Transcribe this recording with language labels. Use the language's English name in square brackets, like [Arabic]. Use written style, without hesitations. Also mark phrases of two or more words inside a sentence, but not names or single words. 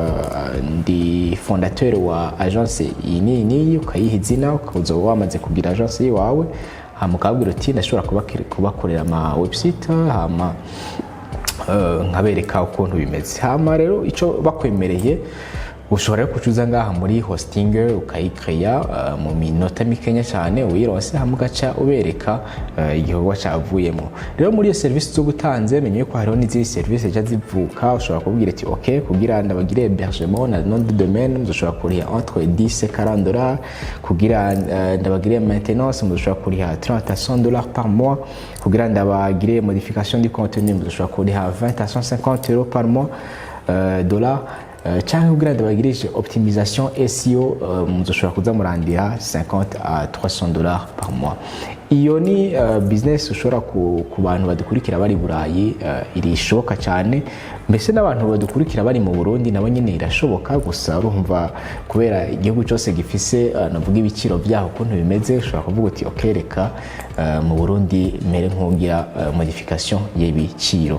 [Rundi] ndi fondateur wa agence iyi ukayiha izina ukaza wamaze kugira agence yawe hama ukabwira uti ndashobora kubakorera ama website hama nkabereka ukuntu bimeze hama rero ico bakwemereye ushobora kucuza ngaha muri Hostinger ukayicreya mu minota mikenya cyane uyironse hamwe gaca ubereka igikorwa cyavuyemo rero muri iyo service zo gutanze menye ko hariho n'izindi service zivuka ushobora kubwira ati okay kugira ndabagire hébergement na [French] nom de domaine [Rundi] ushobora kuriha [French] entre 10 et 40 $, [Rundi] kugira ndabagire maintenance ushobora kuriha [French] 30 à 100 $ par mois, [Rundi] kugira ndabagire [French] modification du contenu [Rundi] ushobora kuriha [French] 20 à 150 € par mois [Rundi] dollars cyangwa kugira ndabagirije [French] optimisation SEO [Rundi] muzoshobora kuza murandira [French] 50 à 300 $ par mois. [Rundi] Iyo ni business ushobora ku bantu badukurikira bari Burayi irishoboka cyane mbese n'abantu badukurikira bari mu Burundi nabo nyine irashoboka gusa urumva kubera igihugu cyose gifise navuga ibiciro byaho kuntu bimeze ushobora kuvuga uti okay reka mu Burundi mere nkugira modification y'ibiciro.